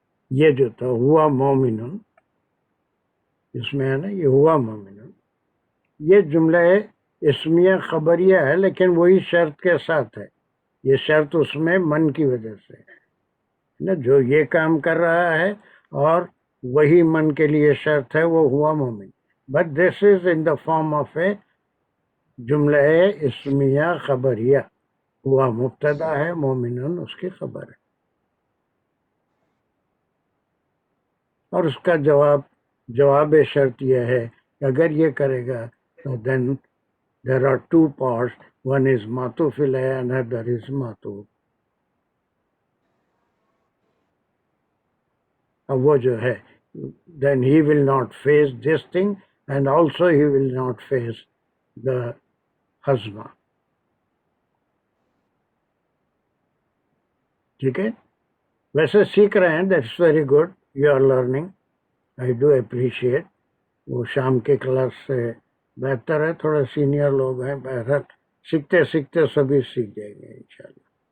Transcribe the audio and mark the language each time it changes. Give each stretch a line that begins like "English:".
Urdu: یہ جو تھا ہوا مومنن, اس میں ہے نا یہ ہوا مومنن, یہ جملہ اسمیہ خبریہ ہے لیکن وہی شرط کے ساتھ ہے. یہ شرط اس میں من کی وجہ سے ہے نا, جو یہ کام کر رہا ہے اور وہی من کے لیے شرط ہے, وہ ہوا مومن.
English: but this is in the form of a
Urdu: جملہ اسمیہ خبریہ. ہوا مبتدا ہے, مومنن اس کی خبر ہے. اور اس کا جواب شرط یہ ہے کہ اگر یہ کرے گا تو
English: then there are two parts, one is معطوف
Urdu: علیہ اینڈ ادر از معطوف. اب وہ جو ہے
English: then he will not face this thing and also he will not face the husband.
Urdu: ٹھیک ہے, ویسے سیکھ رہے ہیں,
English: that's very good, you are learning, I do appreciate.
Urdu: وہ شام کے کلاس سے بہتر ہے, تھوڑے سینئر لوگ ہیں, بہرحال سیکھتے سیکھتے سبھی سیکھ جائیں گے انشاءاللہ.